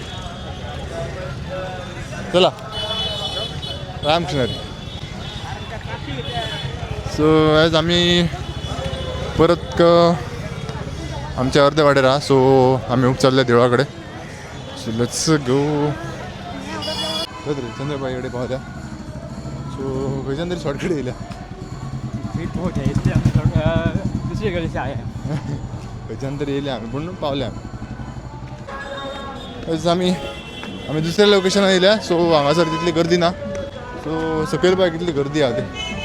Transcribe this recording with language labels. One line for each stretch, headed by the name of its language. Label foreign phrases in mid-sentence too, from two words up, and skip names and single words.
Konkani: चला रामकृष्ण हरी सो आज आम्ही परत आमच्या अर्ध्या वाटेर आहा सो आमी चालले देवळाकडे
English: so let's go
Konkani: चंद्रबाई कडेन पावल्या सो खंयच्यान तरी शॉर्टकट येयल्या खंयच्यान तरी येयल्या आमी पूण पावले आमी आमी दुसऱ्या लोकेशनार येयल्या सो हांगासर तितली गर्दी ना सो सकयल पळय कितली गर्दी आहा ती